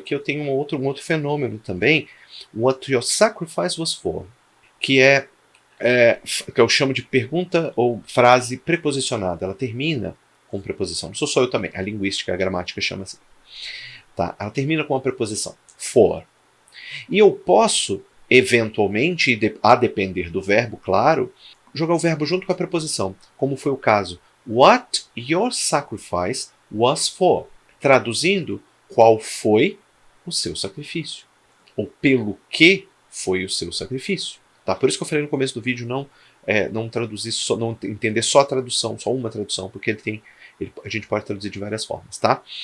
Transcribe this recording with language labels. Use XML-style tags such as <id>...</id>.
<pt>Aqui eu tenho um outro fenômeno também,</pt> <en>what your sacrifice was for,</en> <pt>que que eu chamo de pergunta ou frase preposicionada. Ela termina com preposição. Não sou só eu também. A linguística, a gramática chama assim. Tá? Ela termina com a preposição for. E eu posso, eventualmente, a depender do verbo, claro, jogar o verbo junto com a preposição, como foi o caso.</pt> <en>What your sacrifice was for.</en> <pt>Traduzindo, qual foi o seu sacrifício. Ou pelo que foi o seu sacrifício. Tá? Por isso que eu falei no começo do vídeo não traduzir, não entender só a tradução, só uma tradução, porque a gente pode traduzir de várias formas. Tá?</pt>